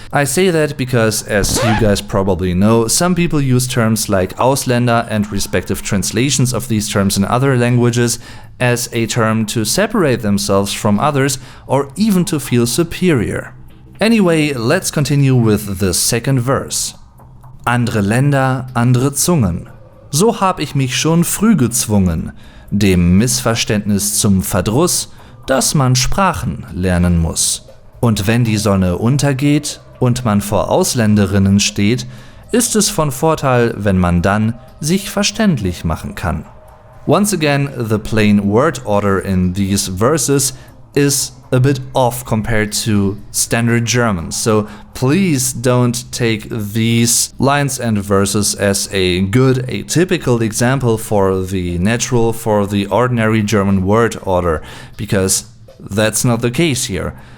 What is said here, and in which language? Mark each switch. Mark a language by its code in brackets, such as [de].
[en] I say that because, as you guys probably know, some people use terms like Ausländer and respective translations of these terms in other languages as a term to separate themselves from others or even to feel superior. Anyway, let's continue with the second verse. [de] Andere Länder, andere Zungen. So hab ich mich schon früh gezwungen. Dem Missverständnis zum Verdruss, dass man Sprachen lernen muss. Und wenn die Sonne untergeht und man vor Ausländerinnen steht, ist es von Vorteil, wenn man dann sich verständlich machen kann. [en] Once again, the plain word order in these verses is a bit off compared to standard German, so please don't take these lines and verses as a typical example for the ordinary German word order, because that's not the case here.